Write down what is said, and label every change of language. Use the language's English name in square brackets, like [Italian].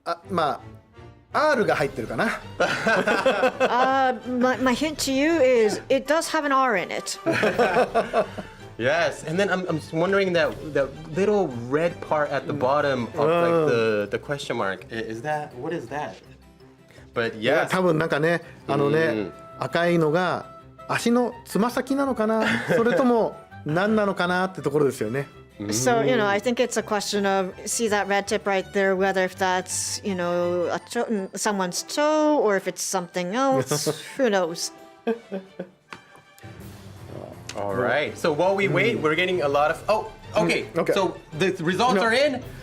[Japanese] まあ R が入ってるかな。 [English] My hint to you is it does have an R in it. Yes, and then I'm just wondering that little red part at the bottom of like the question mark. What is that? But yes. [Japanese] 多分なんかね赤いのが足のつま先なのかなそれとも何なのかなってところですよね。 [English] So, I think it's a question of, see that red tip right there, whether if that's, someone's toe or if it's something else, who knows? All right. So while we wait, we're getting a lot of. Oh, okay. So the results are in.